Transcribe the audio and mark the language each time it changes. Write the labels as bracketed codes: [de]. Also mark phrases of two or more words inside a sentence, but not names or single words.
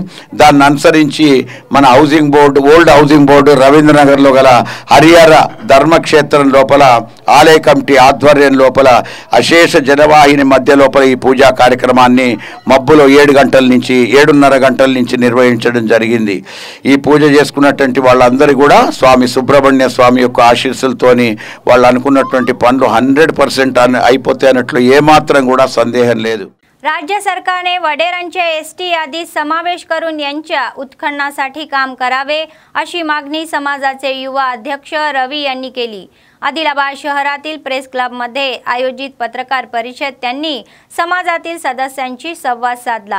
[te] దాన్ని అనుసరించి మన [en] housing board old housing board [te] రవీంద్రనగర్లో గల హరిహర ధర్మక్షేత్రం లోపల ఆలయ కమిటీ ఆధ్వర్యం లోపల అశేష జనవాహిని మధ్య లోపల ఈ పూజా కార్యక్రమాన్ని మబ్బులో 7 గంటల నుంచి 7:30 గంటల నుంచి నిర్వహించడం జరిగింది। ఈ పూజ చేసుకున్నటువంటి వాళ్ళందరూ కూడా స్వామి సుబ్రహ్మణ్య స్వామి యొక్క ఆశీస్సులతోని వాళ్ళు అనుకున్నటువంటి పనులు 100% అయిపోతాయి అన్నట్లు ఏమాత్రం కూడా సందేహం లేదు। [mr] राज्य सरकारने वडेरांच्या एसटी यादीत समावेश करून यांच्या उत्खननासाठी काम करावे अशी मागणी समाजाचे युवा अध्यक्ष रवी यांनी केली। आदिलाबाद शहरातील प्रेस क्लबमध्ये आयोजित पत्रकार परिषद त्यांनी समाजातील सदस्यांशी संवाद साधला।